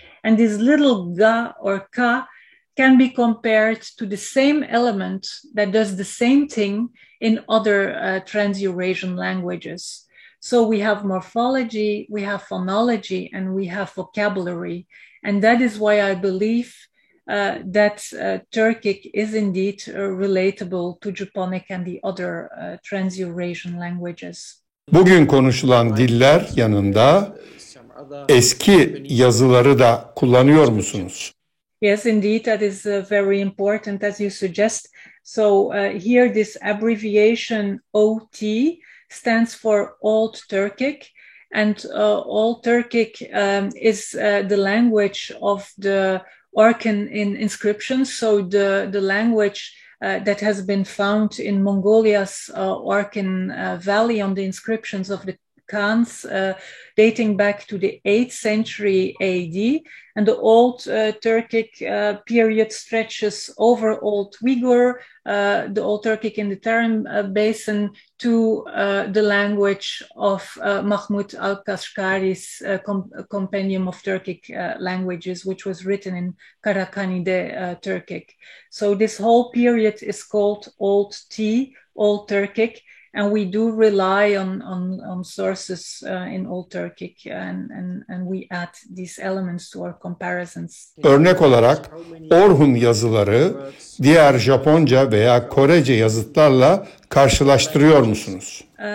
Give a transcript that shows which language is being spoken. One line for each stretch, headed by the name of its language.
English: And this little ga or ka can be compared to the same element that does the same thing in other Trans-Eurasian languages. So we have morphology, we have phonology, and we have vocabulary. And that is why I believe that Turkic is indeed relatable to Japonic and the other Trans-Eurasian languages.
Turkish: Bugün konuşulan diller yanında eski yazıları da kullanıyor musunuz?
English: Yes, indeed, that is very important, as you suggest. So here, this abbreviation OT stands for Old Turkic, and Old Turkic is the language of the Orkan in inscriptions. So the language that has been found in Mongolia's Orkan Valley on the inscriptions of the Khans dating back to the 8th century AD. And the Old Turkic period stretches over Old Uyghur, the Old Turkic in the Tarim Basin, to the language of Mahmud al-Kashgari's Compendium of Turkic Languages, which was written in Karakanide Turkic. So this whole period is called Old Turkic. And we do rely on sources in Old Turkic, and we add these elements to our comparisons.
Turkish: Örnek olarak Orhun yazıları diğer Japonca veya Korece yazıtlarla karşılaştırıyor musunuz?